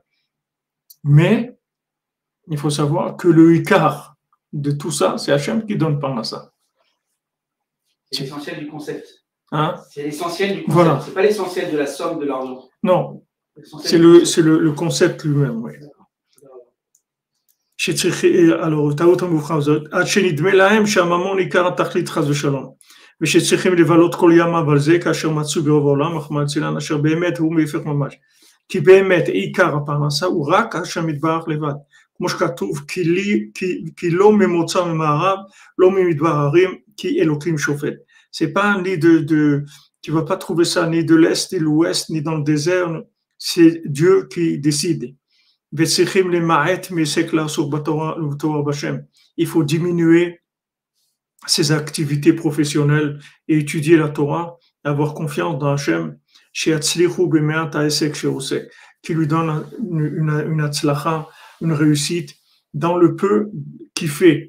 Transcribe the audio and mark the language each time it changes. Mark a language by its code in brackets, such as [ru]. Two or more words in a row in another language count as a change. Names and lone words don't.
[fr] Mais il faut savoir que le Ikar de tout ça, c'est Hachem qui donne par ça. C'est l'essentiel du concept. Hein? C'est l'essentiel du concept. Voilà. C'est pas l'essentiel de la somme de l'argent. Non, c'est le concept lui-même. Oui. Alors, [he] עד שנדמה להם שהממון עיקר התכלית חס ושלום, ושצריכים לבלות כל ימם על זה כאשר מצאו ברוב העולם, רחמנא ליצלן, אשר באמת הוא מהפך ממש. כי באמת עיקר הפרנסה הוא רק השם יתברך לבד. כמו שכתוב, כי לא ממוצא ממערב, לא ממדבר הרים, כי אלוקים שופט. [fr] C'est pas ni tu vas pas trouver ça ni de l'est, ni de l'ouest, ni dans le désert, c'est Dieu qui décide. Il faut diminuer ses activités professionnelles et étudier la Torah, avoir confiance dans Hachem, qui lui donne une atzlacha, une réussite dans le peu qu'il fait.